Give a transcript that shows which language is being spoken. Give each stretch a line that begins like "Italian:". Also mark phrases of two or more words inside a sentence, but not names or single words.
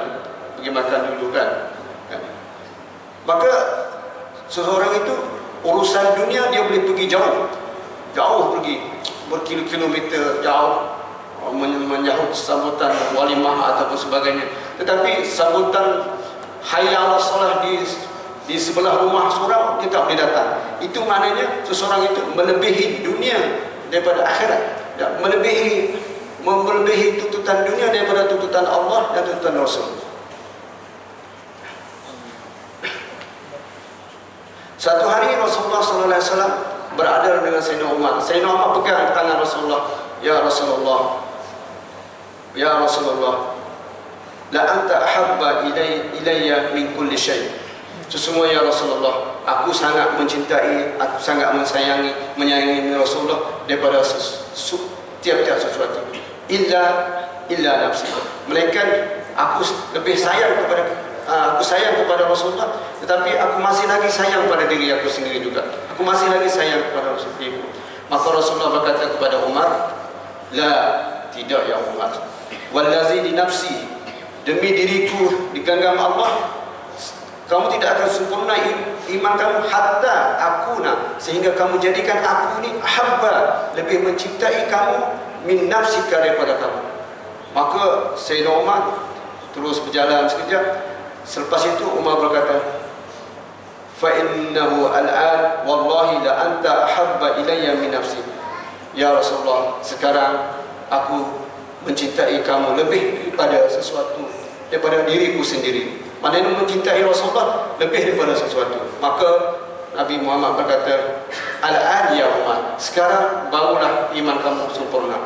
Malay: Pergi makan dulu kan? Maka seseorang itu urusan dunia dia boleh pergi jauh pergi berkilo-kilometer jauh menyahut sambutan walimah ataupun sebagainya, tetapi sambutan
Arabic: حي على الصلاة
Malay: di sebelah rumah seorang dia tak boleh datang. Itu maknanya seseorang itu melebihi dunia daripada akhirat, melebihi tuntutan dunia daripada tuntutan Allah dan tuntutan Rasul. Satu hari Rasulullah SAW berada dengan Sayyidina Umar. Sayyidina Umar pegang tangan Rasulullah.
Arabic: يا رسول الله، يا رسول الله، لأنت أحب إلي من كل شيء'.
Malay: Sesungguhnya ya Rasulullah, aku sangat mencintai, aku sangat menyayangi Rasulullah daripada tiap-tiap sesuatu.
Arabic: إلا نفسي.
Malay: Melainkan aku lebih sayang kepada Rasulullah, tetapi aku masih lagi sayang pada diri aku sendiri juga. Aku masih lagi sayang kepada Rasulullah. Maka Rasulullah berkata kepada Umar, la, tidak ya Umar,
Arabic: والذي دي نفسي,
Malay: demi diriku digenggam Allah, kamu tidak akan sempurna iman kamu
Arabic: حتى أكون,
Malay: sehingga kamu jadikan aku ini ahabba, lebih mencintai kamu
Arabic: من نفسك,
Malay: daripada kamu. Maka Sayyidina Umar terus berjalan sekejap. Selepas itu Umar berkata,
Arabic: فإنه الآن والله لأنت أحب إلي من نفسي.
Malay: Ya Rasulullah, sekarang aku mencintai kamu lebih daripada sesuatu, daripada diriku sendiri. Maknanya mencintai Rasulullah lebih daripada sesuatu. Maka Nabi Muhammad berkata,
Arabic: الآن يا عمر,
Malay: sekarang barulah iman kamu sempurna.